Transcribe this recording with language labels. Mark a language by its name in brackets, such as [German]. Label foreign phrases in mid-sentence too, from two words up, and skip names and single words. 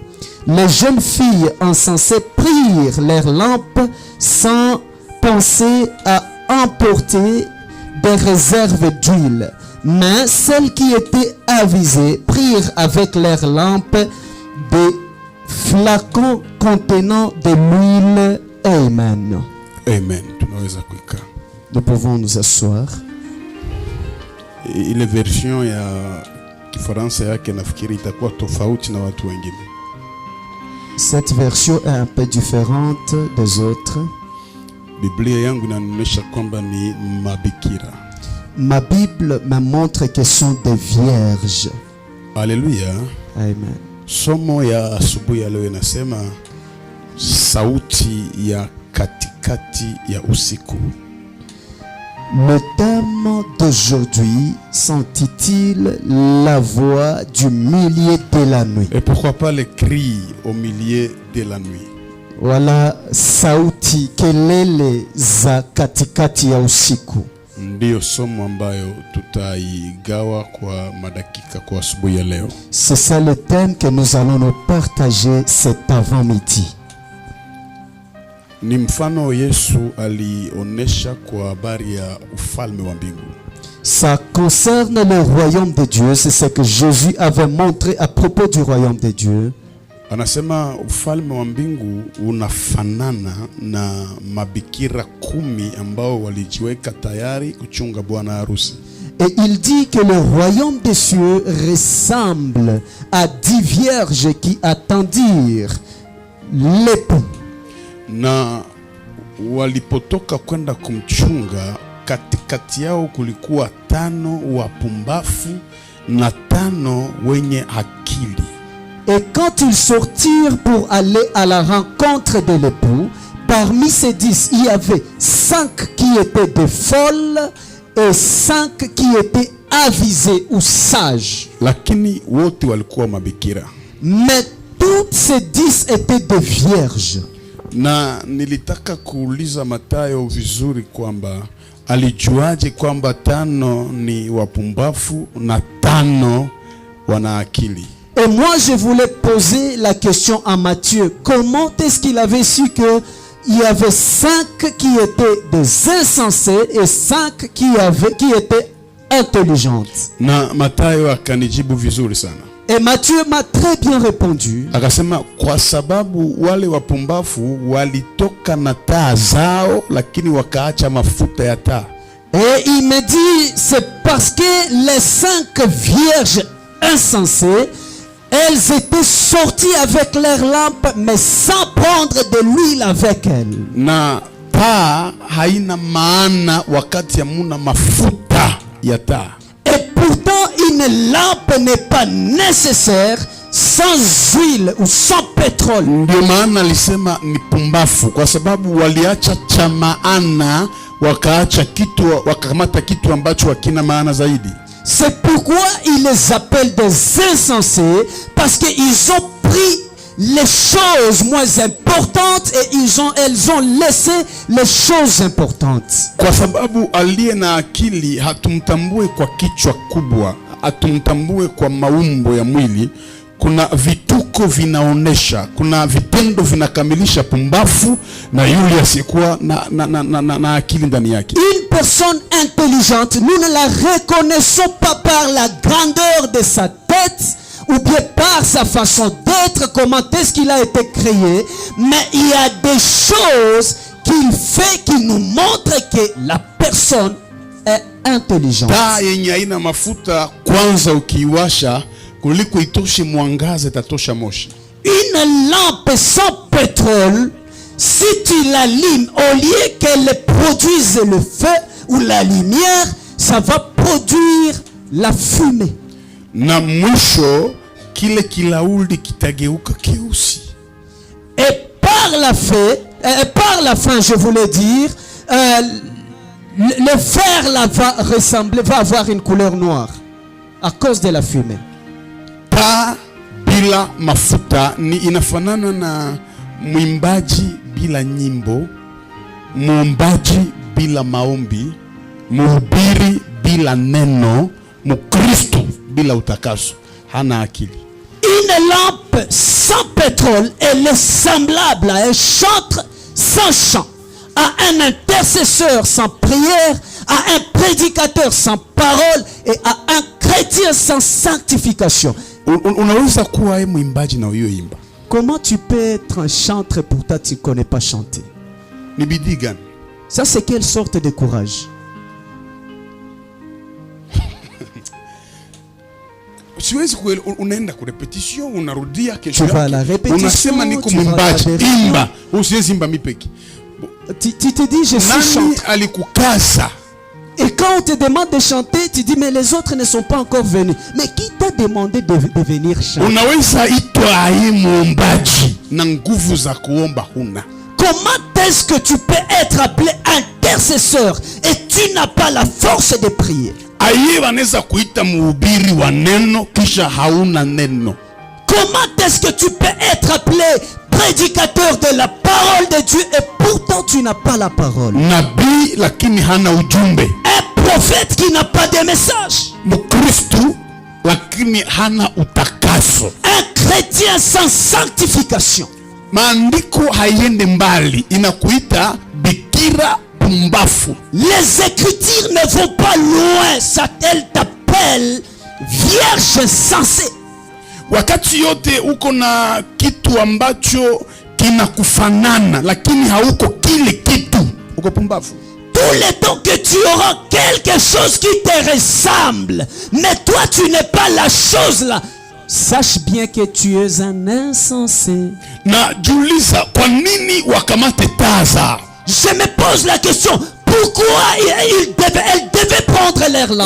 [French] Les jeunes filles insensées prirent leurs lampes sans penser à emporter des réserves d'huile. Mais celles qui étaient avisées prirent avec leurs lampes des flacons contenant de l'huile. Amen. [Swahili] Amen. Tunaweza kuikaa. [French] Nous pouvons nous asseoir. [Swahili] Ile version ya Kifaransa yake nafikiri itakuwa tofauti na watu wengine. [French] Cette version est un peu différente des autres. [Swahili] Biblia yangu inanionyesha kwamba ni mabikira. [French] Ma Bible me montre que sont des vierges. Alléluia. Amen. [Swahili] Somo ya asubuhi ya leo inasema sauti ya katikati ya usiku. [French] Le thème d'aujourd'hui s'intitule La voix du milieu de la nuit. Et pourquoi pas les cris au milieu de la nuit? [Swahili] Voilà sauti kelele za katikati ya usiku. Ndiyo somo ambayo tutaigawa kwa madakika kwa asubuhi ya leo. [French] C'est ça le thème que nous allons nous partager cet avant-midi. [Swahili] Ni mfano Yesu alionesha kwa habari ya ufalme wa mbingu. [French] Ça concerne le royaume de Dieu, c'est ce que Jésus avait montré à propos du royaume de Dieu. [Swahili] Anasema ufalme wa mbingu unafanana na mabikira 10 ambao walijiweka tayari kuchunga bwana harusi. [French] Et il dit que le royaume des cieux ressemble à 10 vierges qui attendirent l'époux. [Swahili] Na walipotoka kwenda kumchunga, katikati yao kulikuwa 5 wapumbafu na 5 wenye akili. [French] Et quand ils sortirent pour aller à la rencontre de l'époux, parmi ces 10, il y avait 5 qui étaient des folles et 5 qui étaient avisés ou sages. [Swahili] Lakini wote walikuwa mabikira. [French] Mais toutes ces 10 étaient des vierges. [Swahili] Na nilitaka kuuliza Mathayo vizuri kwamba alijuaje kwamba 5 ni wapumbafu na 5 wana akili? [French] Et moi, je voulais poser la question à Matthieu. Comment est-ce qu'il avait su qu'il y avait 5 qui étaient des insensés et 5 qui étaient intelligentes? [Swahili] Na Mathayo akanijibu vizuri sana. [French] Et Matthieu m'a très bien répondu. [Swahili] Akasema kwa sababu wale wapumbafu walitoka na taa zao lakini wakaacha mafuta ya taa. [French] Et il me dit, c'est parce que les 5 vierges insensées, elles étaient sorties avec leurs lampes, mais sans prendre de l'huile avec elles. [Swahili] Na taa haina maana wakati hamuna mafuta ya taa. [French] Et pourtant, une lampe n'est pas nécessaire sans huile ou sans pétrole. [Swahili] Ndio maana alisema ni pumbafu, kwa sababu waliacha cha maana wakaacha kitu, wakamata kitu ambacho hakina maana zaidi. [French] C'est pourquoi il les appelle des insensés, parce qu'ils ont pris les choses moins importantes et elles ont laissé les choses importantes. [Swahili] Kwa sababu aliye na akili hatumtambue kwa kichwa kubwa, hatumtambue kwa maumbo ya mwili. Kuna vituko vinaonesha, kuna vitendo vinakamilisha pumbafu na yule asiyekuwa na akili ndani yake. [French] Une personne intelligente, nous ne la reconnaissons pas par la grandeur de sa tête ou bien par sa façon d'être, comment est-ce qu'il a été créé, mais il y a des choses qu'il fait qui nous montrent que la personne est intelligente. [Swahili] Taa yenye haina mafuta kwanza ukiiwasha kuliko itoshe mwangaza itatosha moshi. [French] Une lampe sans pétrole, si tu l'allumes, au lieu qu'elle produise le feu ou la lumière, ça va produire la fumée. [Swahili] Na mwisho kile kilauli kitageuka keusi. [French] Et par la fin, je voulais dire, le fer là va avoir une couleur noire à cause de la fumée. [Swahili] Taa bila mafuta ni inafanana na mwimbaji bila nyimbo, muombaji bila maombi, mhubiri bila neno, mkristo bila utakaso. Hana akili. [French] Une lampe sans pétrole, elle est semblable à un chantre sans chant, à un intercesseur sans prière, à un prédicateur sans parole et à un chrétien sans sanctification. [Swahili] Unaweza kuwa mwimbaji na uyoimba. [French] Comment tu peux être un chantre et pourtant tu ne connais pas chanter? [Swahili] Ni bidii gani? [French] Ça, c'est quelle sorte de courage? [Swahili] Siwezi unaenda ku repetition, unarudia kesho. [French] Tu vas à la répétition, [Swahili] unasema niko mwimbaji, imba. Usiwezi imba mipeki. [French] Tu te dis je suis chanteur. [Swahili] Nani alikukaza? [French] Et quand on te demande de chanter, tu dis mais les autres ne sont pas encore venus. Mais qui t'a demandé de venir chanter? [Swahili] Unaweza itwa ayi mwombaji na nguvu za kuomba huna. [French] Comment est-ce que tu peux être appelé intercesseur et tu n'as pas la force de prier? [Swahili] Aye wanaweza kuita mhubiri wa neno kisha hauna neno. [French] Comment est-ce que tu peux être appelé prédicateur de la parole de Dieu et pourtant tu n'as pas la parole? [Swahili] Nabii lakini hana ujumbe. [French] Un prophète qui n'a pas de message. [Swahili] Mkristo lakini hana utakaso. [French] Un chrétien sans sanctification. [Swahili] Maandiko haiende mbali, inakuita bikira pumbafu. [French] Les Écritures ne vont pas loin, ça elle t'appelle vierge insensée. [Swahili] Wakati yote uko na kitu ambacho kinakufanana lakini hauko kile kitu, uko pumbafu. [French] Tout le temps que tu auras quelque chose qui te ressemble, mais toi tu n'es pas la chose là, sache bien que tu es un insensé. [Swahili] Na jiuliza kwa nini wakamate taa zao? [French] Je me pose la question, pourquoi elle devait prendre leur lampe?